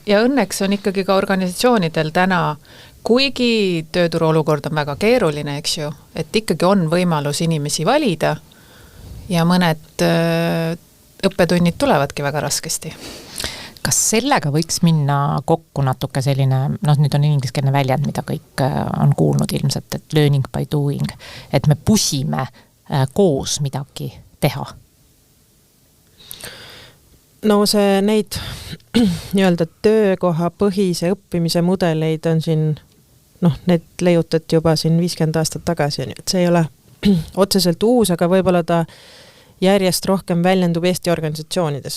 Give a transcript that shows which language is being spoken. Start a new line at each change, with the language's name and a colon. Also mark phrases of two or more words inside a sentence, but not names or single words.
Estonian: Ja õnneks on ikkagi ka organisatsioonidel täna, kuigi tööturu olukord on väga keeruline, eks ju, et ikkagi on võimalus inimesi valida ja mõned õppetunnid tulevadki väga raskesti. Kas sellega võiks minna kokku natuke selline, nüüd on ingliskeelne väljend, mida kõik on kuulnud ilmselt, et
English: learning by doing,
Estonian: et me pusime koos midagi teha? See neid nii-öelda töökoha põhise õppimise mudeleid on siin, need leiutati juba siin 50 aastat tagasi, et see ei ole otseselt uus, aga võib-olla ta järjest rohkem väljendub Eesti organisatsioonides.